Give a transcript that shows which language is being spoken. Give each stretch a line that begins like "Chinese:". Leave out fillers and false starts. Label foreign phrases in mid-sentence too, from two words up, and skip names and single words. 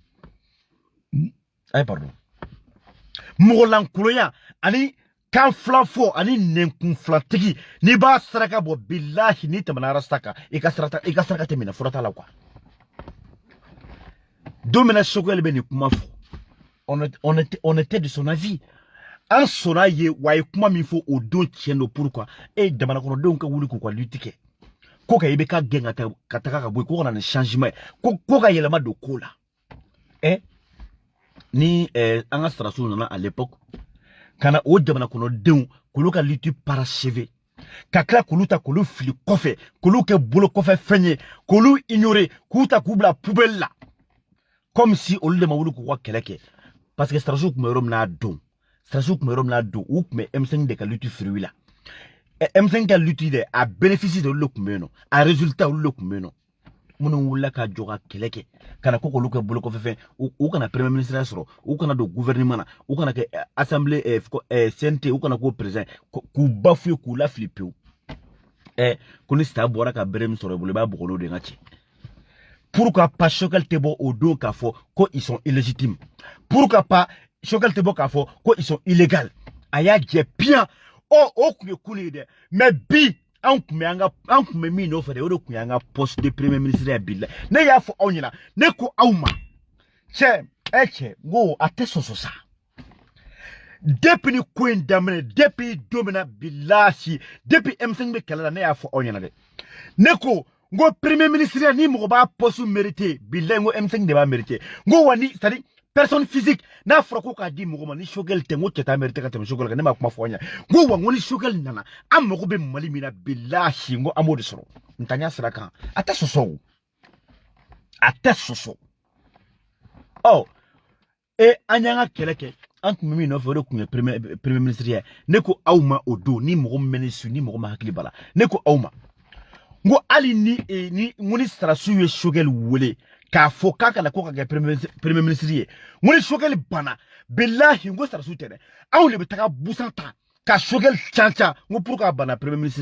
Bambara: ayi pardon mɔgɔlankolonya ani kan fila fɔ ani nɛnkun filatigi n'i b'a saraka bɔ bilahi n'i tɛmɛna arasta kan i ka saraka tɛ minɛ fura t'a la quoi don min na Choguel bɛ nin kuma fɔ
French: on était de son avis
Bambara: an sɔnna ye wa a ye kuma min fɔ o don tiɲɛ don pourquoi e jamana kɔnɔdenw ka wuli k'u ka lutte kɛ ko ka i bɛ ka gɛn ka taga ka bɔ yen ko ka na ni changement ye ko ka yɛlɛma don ko la ni an ka sɔrɔsiw nana
French: à l'époque
Bambara: ka na o jamana kɔnɔdenw k'olu ka
French: lutte parachever
Bambara: ka tila k'olu ta k'olu fili kɔfɛ k'olu kɛ bolo kɔfɛ fɛn ye k'olu ignorer k'u ta k'u bila poubelle la
French: comme si
Bambara: olu de ma wuli k'u ka kɛlɛ kɛ
French: parce que
Bambara: sɔrɔsiw tun bɛ yɔrɔ min n'a don sɔrɔsiw tun bɛ yɔrɔ min n'a don u tun bɛ M5 de ka
French: lutte fruit
Bambara: la M5 ka lutte dɛ a
French: bénéfice de
Bambara: olu de tun bɛ yen nɔ a résultat olu de tun bɛ yen nɔ minnu wulila ka jɔ ka kɛlɛ kɛ ka na ko k'olu kɛ bolo kɔfɛ fɛn u kana
French: premier ministre
Bambara: sɔrɔ u kana don gouvernement na u kana kɛ assemblée CNT u kana k'o président k'u bafouer k'u lafili pewu ko ni sa bɔra ka bere min sɔrɔ i bolo i b'a bɔgɔ n'o de ka cɛ
French: pourquoi pas
Bambara: Choguel tɛ bɔ o don k'a fɔ ko
French: ils sont illégitimes pourquoi pas
Bambara: Choguel tɛ bɔ k'a fɔ ko
French: ils sont illégaux
Bambara: a y'a jɛ bien o tun ye kun ye dɛ mais bi an tun bɛ min nɔfɛ dɛ o de tun y'an ka
French: poste de premier ministre
Bambara: ya bi la ne y'a fɔ aw ɲɛna ne ko aw ma cɛ n ko a tɛ sɔsɔ sa depuis ni ko in daminɛ depuis don min na bilahi depuis M5 bɛ kɛlɛ la ne y'a fɔ aw ɲɛna dɛ ne ko n ko
French: premier ministre
Bambara: ni mɔgɔ b'a
French: poste mérité
Bambara: bilahi n ko M5 de b'a mérité n ko wa ni
French: c'est à dire personne physique
Bambara: n'a fɔra ko k'a di mɔgɔ ma ni Choguel tɛ n ko cɛ t'a mérité ka tɛmɛ Choguel kan ne m'a kuma fɔ aw ɲɛna n ko wa n ko ni Choguel nana an mago bɛ Mali min na bilahi n ko an b'o de sɔrɔ ntanya sira kan a tɛ sɔsɔ o a tɛ sɔsɔ an y'an ka kɛlɛ kɛ an tun bɛ min nɔfɛ o de tun ye
French: premier ministre
Bambara: ye ne ko aw ma o don ni mɔgɔ min bɛ ne su ni mɔgɔ ma hakili b'a la ne ko aw ma n ko hali ni sɔrɔsiw ye Choguel wele k'a fɔ k'a kana ko ka kɛ
French: premier ministre
Bambara: ye n ko ni Choguel banna bilahi n ko sɔrɔsiw tɛ dɛ anw de bɛ taga busan ta ka Choguel cancan n ko pour k'a banna
French: premier ministre